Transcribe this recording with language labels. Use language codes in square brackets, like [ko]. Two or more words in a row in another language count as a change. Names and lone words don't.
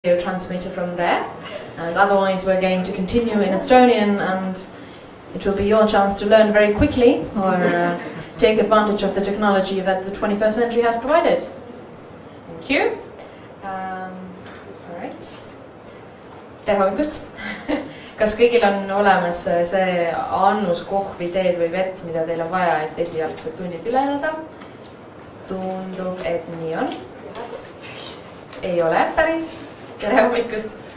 [en] transmitter from there, as otherwise we're going to continue in Estonian and it will be your chance to learn very quickly or take advantage of the technology that the 21st century has provided. Thank you. Alright. [et] Tere hommikust! Kas kõigil on olemas see annus kohvi, teed või vett, mida teil on vaja, et esialgsed tunnid üle elada? Tundub, et nii on. Ei ole päris. Tere hommikust!